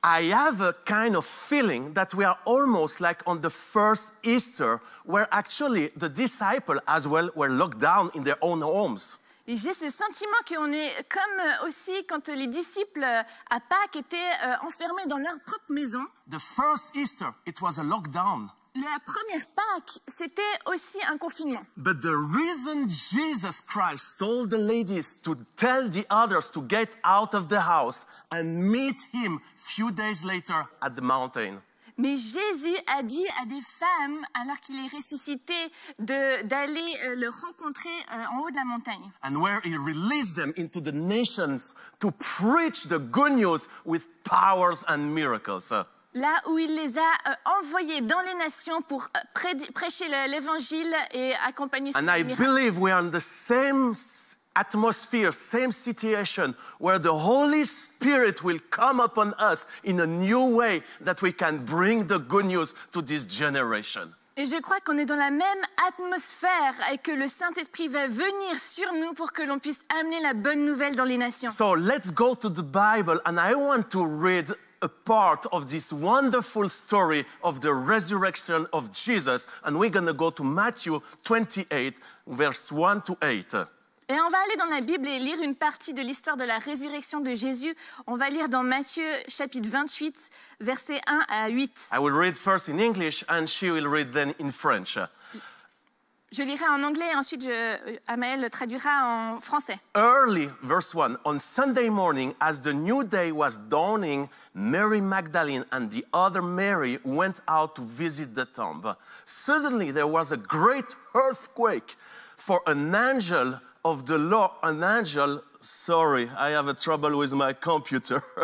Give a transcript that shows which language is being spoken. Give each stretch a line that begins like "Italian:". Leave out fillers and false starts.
English: I have a kind of feeling that we are almost like on the first Easter, where actually the disciples as well were locked down in their own homes.
French: Et j'ai ce sentiment qu'on est comme aussi quand les disciples à Pâques étaient enfermés dans leur propre maison.
English: The first Easter, it was a lockdown.
French: La première Pâques, c'était aussi un confinement.
English: But the reason Jesus Christ told the ladies to tell the others to get out of the house and meet him few days later at the mountain.
French: Mais Jésus a dit à des femmes, alors qu'il est ressuscité, d'aller le rencontrer en haut de la montagne.
English: And where he released them into the nations to preach the good news with powers and miracles.
French: Là où il les a envoyés dans les nations pour prêcher l'évangile et accompagner ces
English: And I
French: miracles.
English: believe we are in the same atmosphere, same situation, where the Holy Spirit will come upon us in a new way that we can bring the good news to this generation.
French: Et je crois qu'on est dans la même atmosphère et que le Saint-Esprit va venir sur nous pour que l'on puisse amener la bonne nouvelle dans les nations.
English: So let's go to the Bible, and I want to read a part of this wonderful story of the resurrection of Jesus, and we're going to go to Matthew 28, verse 1 to 8.
French: Et on va aller dans la Bible et lire une partie de l'histoire de la résurrection de Jésus. On va lire dans Matthieu chapitre 28, versets 1 à 8.
English: I will read first in English, and she will read then in French.
French: Je lirai en anglais et ensuite Amael traduira en français.
English: Early, verse 1, on Sunday morning, as the new day was dawning, Mary Magdalene and the other Mary went out to visit the tomb. Suddenly there was a great earthquake, for an angel of the Lord, sorry, I have a trouble with my computer.